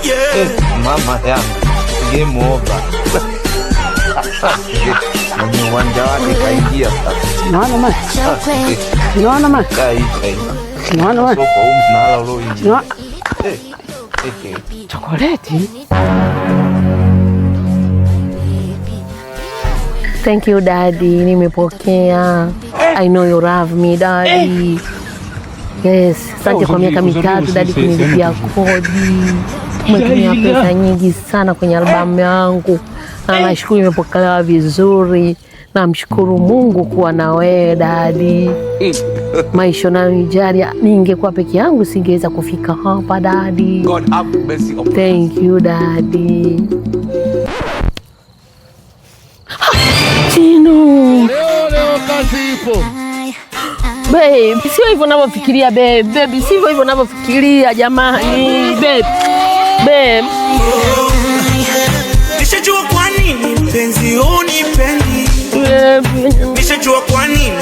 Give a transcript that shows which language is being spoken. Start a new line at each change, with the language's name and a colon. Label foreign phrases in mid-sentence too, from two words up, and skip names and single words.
Swahili: Mama yangu,
English: game over.
Swahili: Mwenye uwanja wake kaingia sasa. Naona ma. Naona ma. Naona ma. Soko mnala ulo ingi. Chokoleti.
English: Thank you daddy, nimepokea. I know you love me daddy. Yes,
Swahili: asante kwa miaka mitatu daddy kunilipia kodi. Umetumia pesa nyingi sana kwenye albamu yangu. Na nashukuru imepokelewa vizuri. Namshukuru Mungu kuwa na wewe daddy. Maisha yananijalia, ningekuwa peke yangu singeweza kufika hapa daddy.
English: God have mercy upon us. Thank you daddy. Tino.
Swahili: Leo kazi ipo. Babe, sio hivyo unavyofikiria babe. Babe, sio hivyo unavyofikiria jamani. Babe. Nishajua kwa nini mpenzi unipendi. Nishajua kwa nini